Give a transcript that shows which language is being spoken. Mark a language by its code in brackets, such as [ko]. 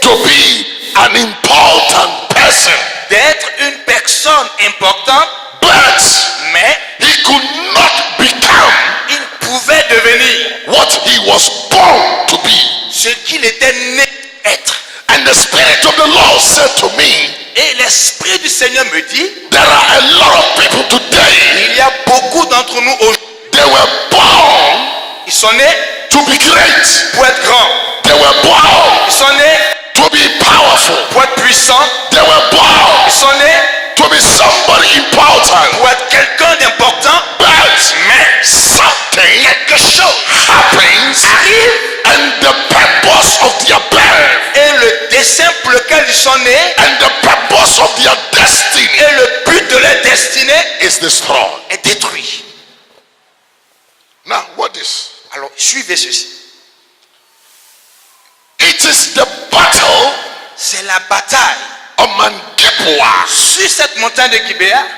[en] to be an important person. [fr] d'être une personne importante. [en] But [fr] Mais [en] he could not become [fr] il pouvait devenir [en] what he was born to be. [fr] ce qu'il était né être. [en] And the Spirit of the Lord said to me, [fr] Et l'Esprit du Seigneur me dit, [en] there are a lot of people today, [fr] il y a beaucoup d'entre nous aujourd'hui, [en] they were born [fr] ils sont nés [en] to be great. [fr] pour être grands. [en] They were born [fr] Ils sont nés [en] to be powerful. [fr] pour être puissants. [en] They were born [fr] Ils sont nés [en] to be somebody important. [fr] pour être quelqu'un d'important. [en] But [fr] Mais [en] something [fr] quelque chose [en] happens [fr] arrive [en] and the purpose of their birth [fr] et le dessein pour lequel ils sont nés [en] and the purpose of their destiny [fr] et le but de leur destinée [en] is destroyed. [fr] est détruit. [en] Now, what is? [fr] Alors, suivez ceci. [en] It is the battle [fr] C'est la bataille [en] of Mount Gilboa [fr] sur cette montagne de Gibéa